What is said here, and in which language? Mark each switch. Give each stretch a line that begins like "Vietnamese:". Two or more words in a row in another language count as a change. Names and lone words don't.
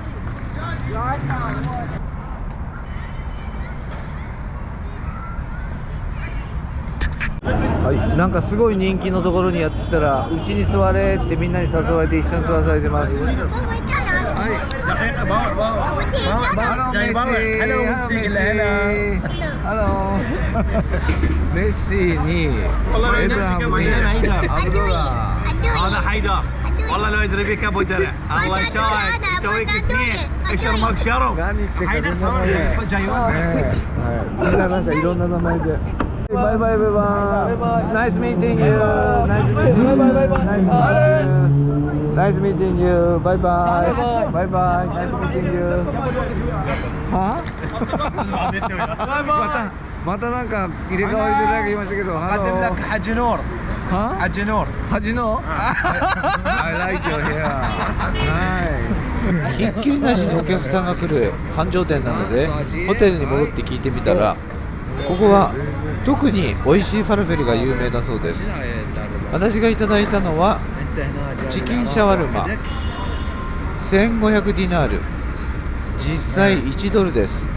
Japanese: はい、なんかすごい人気のところにやってきたら、うちに座れってみんなに誘われて一緒に座らされてます。メッシーにエブラハムにアブドラ
Arabic: هذا حيدر والله لو يدري بك ابو درع الله يشاهد يسويك اثنين اشرمك شرم
Japanese: 何言ってか全然わかんない。みんななんかいろんな名前で。
English: Bye bye bye bye. Nice meeting you. Nice meeting you. Bye bye bye bye. Nice meeting you. Bye bye bye bye. Nice meeting you.
Japanese: は？またなんか入れ替わりで誰か言いましたけど。
Arabic: قدم لك حج نور
Japanese: は？
Arabic: حج نور
English: 恥の ？I like your hair.
Japanese: はい。ひっきりなしにお客さんが来る繁盛店なので、ホテルに戻って聞いてみたら、ここは特に美味しいファルフェルが有名だそうです。私がいただいたのはチキンシャワルマ1500ディナール、実際1ドルです。